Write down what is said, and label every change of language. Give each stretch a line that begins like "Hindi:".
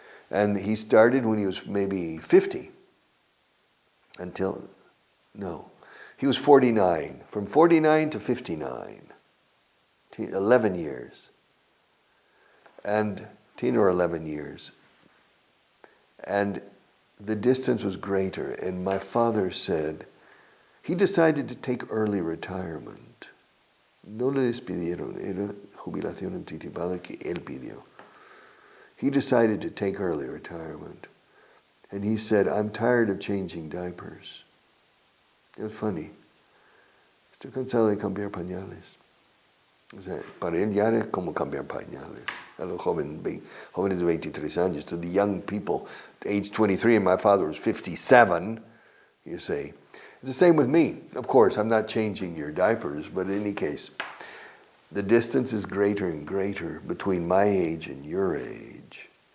English: And he started when he was maybe 50 he was 49, from 49 to 59, 11 years, and 10 or 11 years. And the distance was greater, and my father said, he decided to take early retirement.
Spanish: No le despidieron, era jubilación anticipada que él pidió.
English: He decided to take early retirement. And he said, I'm tired of changing diapers. It was funny.
Spanish: Estoy cansado de cambiar pañales. O sea, para él ya era como cambiar pañales. A los jóvenes de 23 años,
English: to the young people, age 23, and my father was 57, you say. It's the same with me. Of course, I'm not changing your diapers, but in any case, the distance is greater and greater between my age and your age.